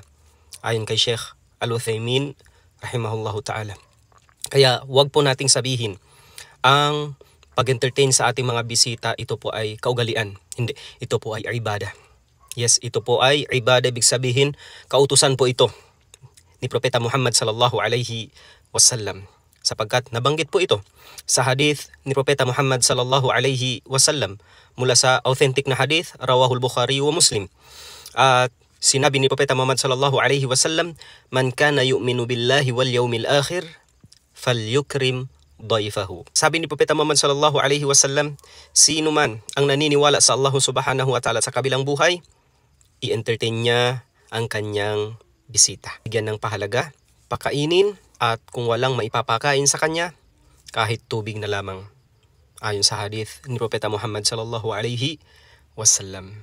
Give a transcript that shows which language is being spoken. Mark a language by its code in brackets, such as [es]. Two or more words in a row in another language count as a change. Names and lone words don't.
[tl] Ayon kay Sheikh Al-Uthaymin, [ar] رحمه الله تعالى. [tl] Kaya wag po nating sabihin, ang pag-entertain sa ating mga bisita, ito po ay kaugalian. Hindi, ito po ay ibadah. Yes, ito po ay ibadah, ibig sabihin, kautusan po ito ni Propeta Muhammad [ar] صلى الله عليه وسلم. [tl] Sapagkat nabanggit po ito sa hadith ni Propeta Muhammad [ar] صلى الله عليه وسلم [tl] mula sa authentic na hadith, [ar] رواه البخاري ومسلم. [tl] At sinabi ni Propeta Muhammad [ar] صلى الله عليه وسلم، "من كان يؤمن بالله واليوم الآخر فليكرم ضيفه." [tl] Sabi ni Propeta Muhammad [ar] صلى الله عليه وسلم, [tl] sino man ang naniniwala sa Allah [ar] سبحانه وتعالى [tl] sa kabilang buhay, i-entertain niya ang kanyang bisita. Bigyan ng pahalaga, pakainin, at kung walang maipapakain sa kanya, kahit tubig na lamang. Ayon sa hadith ni Propeta Muhammad [ar] صلى الله عليه وسلم.